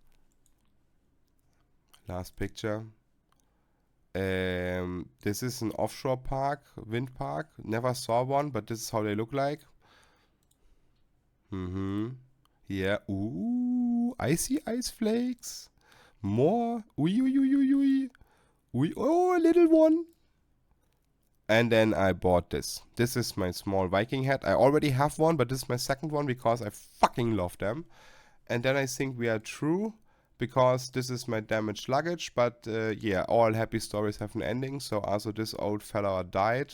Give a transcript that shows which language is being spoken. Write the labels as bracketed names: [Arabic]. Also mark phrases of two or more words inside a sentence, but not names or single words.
[English] Last picture. This is an offshore park, wind park. Never saw one, but this is how they look like. Mm-hmm. Yeah. Ooh, icy ice flakes. More. Ui, ui, ui, ui, ui. Ui, oh, a little one. And then I bought this. This is my small Viking hat. I already have one, but this is my second one because I fucking love them. And then I think we are through because this is my damaged luggage. But yeah, all happy stories have an ending. So also this old fella died.